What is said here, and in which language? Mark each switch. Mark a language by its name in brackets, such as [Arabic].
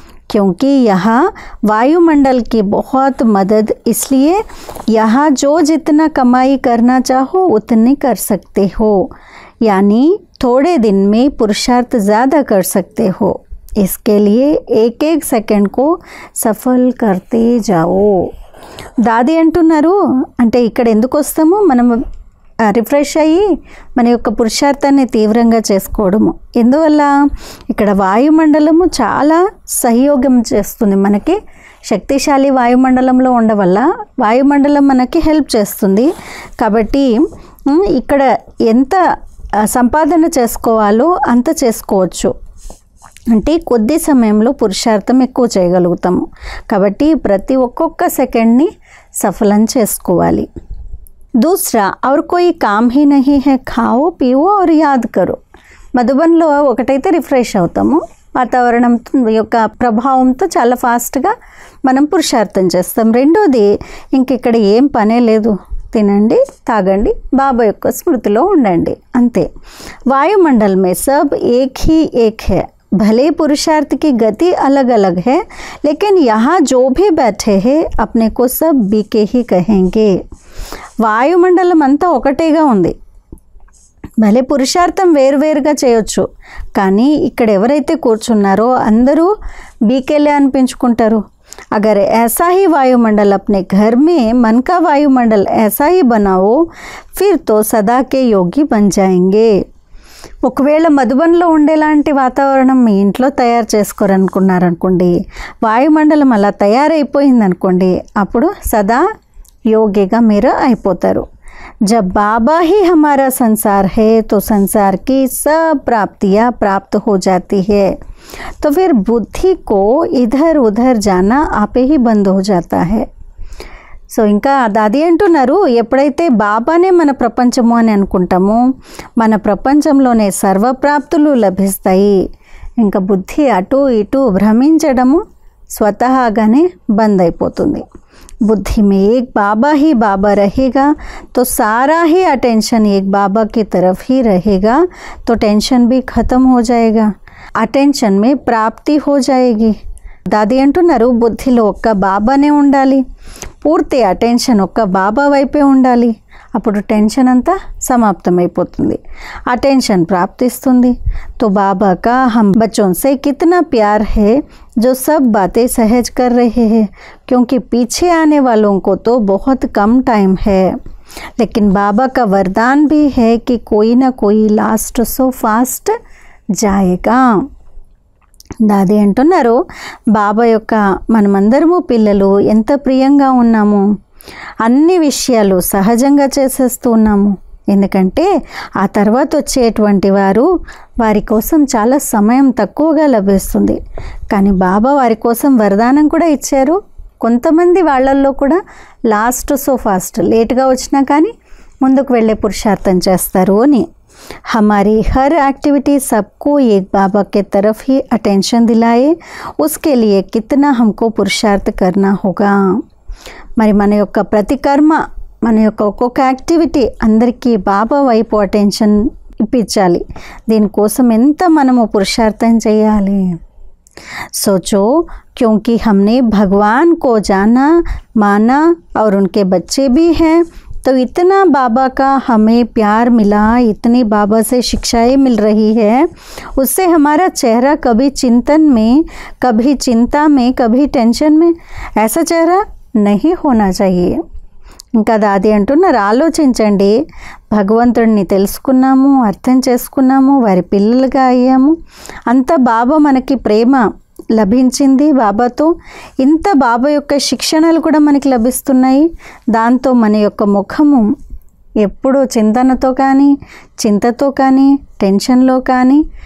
[Hindi] क्योंकि यहाँ वायुमंडल की बहुत मदद, इसलिए यहाँ जो जितना कमाई करना चाहो उतनी कर सकते हो, यानी थोड़े दिन में पुरुषार्थ ज़्यादा कर सकते हो. इसके लिए एक एक सेकंड को सफल करते जाओ. [Telugu] దాది అంటున్నారు, అంటే ఇక్కడ ఎందుకు వస్తాము, మనం రిఫ్రెష్ అయ్యి మన యొక్క పురుషార్థాన్ని తీవ్రంగా చేసుకోవడము. ఎందువల్ల ఇక్కడ వాయుమండలము చాలా సహయోగం చేస్తుంది మనకి. శక్తిశాలి వాయుమండలంలో ఉండవల్ల వాయుమండలం మనకి హెల్ప్ చేస్తుంది. కాబట్టి ఇక్కడ ఎంత సంపాదన చేసుకోవాలో అంత చేసుకోవచ్చు, అంటే కొద్ది సమయంలో పురుషార్థం ఎక్కువ చేయగలుగుతాము. కాబట్టి ప్రతి ఒక్కొక్క సెకండ్ని సఫలం చేసుకోవాలి. [Hindi] दूसरा, और कोई काम ही नहीं है, खाओ पियो और याद करो. [Telugu] మధుబన్లో ఒకటైతే రిఫ్రెష్ అవుతాము, వాతావరణం యొక్క ప్రభావంతో చాలా ఫాస్ట్గా మనం పురుషార్థం చేస్తాం. రెండోది, ఇంక ఇక్కడ ఏం పనే లేదు, తినండి తాగండి బాబా యొక్క స్మృతిలో ఉండండి అంతే. [Hindi] వాయుమండల్ మే sub Ek he Ek high, भले पुरुषार्थ की गति अलग अलग है, लेकिन यहाँ जो भी बैठे हैं अपने को सब बीके ही कहेंगे. [Telugu] వాయుమండలం అంతా ఒకటేగా ఉంది, భలే పురుషార్థం వేరువేరుగా చేయొచ్చు, కానీ ఇక్కడ ఎవరైతే కూర్చున్నారో అందరూ బీకేలే అనిపించుకుంటారు. [Hindi] अगर ऐसा ही वायुमंडल अपने घर में मन का वायुमंडल ऐसा ही बनाओ, फिर तो सदा के योगी बन जाएंगे. [Telugu] ఒకవేళ మధుబన్లో ఉండేలాంటి వాతావరణం మీ ఇంట్లో తయారు చేసుకోరనుకున్నారనుకోండి, వాయుమండలం అలా తయారైపోయిందనుకోండి, అప్పుడు సదా యోగిగా మీరు అయిపోతారు. [Hindi] जब बाबा ही हमारा संसार है तो संसार की सब प्राप्तियाँ प्राप्त हो जाती है, तो फिर बुद्धि को इधर उधर जाना आपे ही बंद हो जाता है. [Telugu] సో ఇంకా దాది అంటున్నారు, ఎప్పుడైతే బాబానే మన ప్రపంచము అని అనుకుంటామో మన ప్రపంచంలోనే సర్వప్రాప్తులు లభిస్తాయి. ఇంకా బుద్ధి అటు ఇటు భ్రమించడము స్వతహాగానే బంద్ అయిపోతుంది. [Hindi] बुद्धि में एक बाबा ही बाबा रहेगा तो सारा ही अटेंशन एक बाबा की तरफ ही रहेगा, तो टेंशन भी ख़त्म हो जाएगा, अटेंशन में प्राप्ति हो जाएगी. [Telugu] దాది అంటున్నారు, బుద్ధిలో ఒక్క బాబానే ఉండాలి, పూర్తి అటెన్షన్ ఒక్క బాబా వైపే ఉండాలి, అప్పుడు టెన్షన్ అంతా సమాప్తమైపోతుంది, అటెన్షన్ ప్రాప్తిస్తుంది. [Hindi] तो बाबा का हम बच्चों से कितना प्यार है जो सब बातें सहज कर रहे हैं, क्योंकि पीछे आने वालों को तो बहुत कम टाइम है, लेकिन बाबा का वरदान भी है कि कोई ना कोई लास्ट सो फास्ट जाएगा. [Telugu] దాది అంటున్నారు, బాబా యొక్క మనమందరము పిల్లలు ఎంత ప్రియంగా ఉన్నాము, అన్ని విషయాలు సహజంగా చేసేస్తూ ఉన్నాము. ఎందుకంటే ఆ తర్వాత వచ్చేటువంటి వారి కోసం చాలా సమయం తక్కువగా లభిస్తుంది, కానీ బాబా వారి కోసం వరదానం కూడా ఇచ్చారు. కొంతమంది వాళ్ళల్లో కూడా లాస్ట్ సో ఫాస్ట్, లేట్గా వచ్చినా కానీ ముందుకు వెళ్ళే పురుషార్థం చేస్తారు అని. [Hindi] हमारी हर एक्टिविटी सबको एक बाबा के तरफ ही अटेंशन दिलाए, उसके लिए कितना हमको पुरुषार्थ करना होगा. [Telugu] మరి మన యొక్క ప్రతి కర్మ, మన యొక్క ఒక్కొక్క యాక్టివిటీ అందరికీ బాబా వైపు అటెన్షన్ ఇప్పించాలి. దీనికోసం ఎంత మనము పురుషార్థం చేయాలి. [Hindi] सोचो, क्योंकि हमने भगवान को जाना माना और उनके बच्चे भी हैं, तो इतना बाबा का हमें प्यार मिला, इतनी बाबा से शिक्षाएं मिल रही है, उससे हमारा चेहरा कभी चिंतन में, कभी चिंता में, कभी टेंशन में ऐसा चेहरा नहीं होना चाहिए. [Telugu] ఇంకా దాది అంటున్నారు, ఆలోచించండి, భగవంతుడిని తెలుసుకున్నాము, అర్థం చేసుకున్నాము, వారి పిల్లలుగా అయ్యాము, అంత బాబా మనకి ప్రేమ లభించింది, బాబాతో ఇంత బాబా యొక్క శిక్షణలు కూడా మనకి లభిస్తున్నాయి. దాంతో మన యొక్క ముఖము ఎప్పుడూ చింతనతో కానీ, చింతతో కానీ, టెన్షన్లో కానీ